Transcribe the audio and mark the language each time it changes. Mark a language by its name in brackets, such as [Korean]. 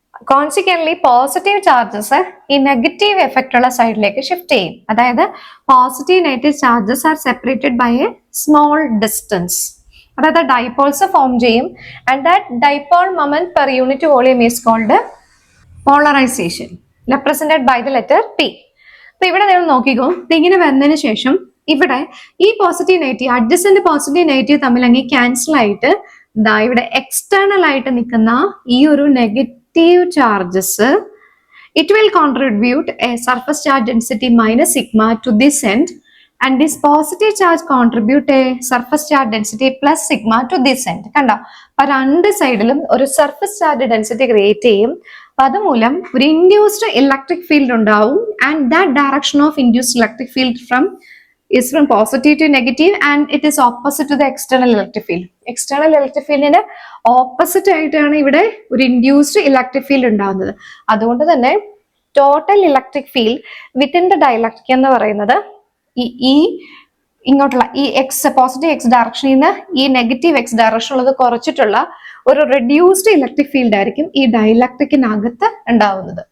[Malayalam] Consequently positive charges ഈ negative effect ഉള്ള സൈഡിലേക്ക് ഷിഫ്റ്റ് ചെയ്യും. അതായത് [English] Positive negative charges are separated by a small distance. [Malayalam] അതായത് ഡൈപോൾസ് ഫോം ചെയ്യും. [English] And that dipole moment per unit volume is called polarization, represented by the letter P. [Malayalam] അപ്പൊ ഇവിടെ നിങ്ങൾ നോക്കിക്കോ, ഇങ്ങനെ വന്നതിന് ശേഷം ഇവിടെ ഈ positive negative adjacent positive negative തമ്മിൽ അങ്ങ് ക്യാൻസൽ ആയിട്ട് ഇവിടെ എക്സ്റ്റേണൽ ആയിട്ട് നിൽക്കുന്ന ഈ ഒരു negative charges, [English] it will contribute a surface charge density minus sigma to this end, [Malayalam] and this positive charge contribute a surface charge density plus sigma to this end. കണ്ടോ, അപ്പൊ രണ്ട് സൈഡിലും ഒരു സർഫസ് ചാർജ് ഡെൻസിറ്റി ക്രിയേറ്റ് ചെയ്യും. അപ്പൊ അതുമൂലം ഒരു induced electric field ഉണ്ടാവും. [English] And that direction of induced electric field is from positive to negative, and it is opposite to the external electric field. [Malayalam] External electric fieldന്റെ opposite ആയിട്ടാണ് ഇവിടെ ഒരു induced electric field ഉണ്ടാകുന്നത്. അതുകൊണ്ട് തന്നെ [English] total electric field within the dielectric [Malayalam] എന്ന് പറയുന്നത് ഈ ഇങ്ങോട്ടുള്ള ഈ പോസിറ്റീവ് എക്സ് ഡയറക്ഷനിൽ നിന്ന് ഈ നെഗറ്റീവ് എക്സ് ഡയറക്ഷൻ ഉള്ളത് കുറച്ചിട്ടുള്ള ഒരു റെഡ്യൂസ്ഡ് ഇലക്ട്രിക് ഫീൽഡ് ആയിരിക്കും ഈ ഡയലക്ട്രിക്കിനകത്ത് ഉണ്ടാവുന്നത്.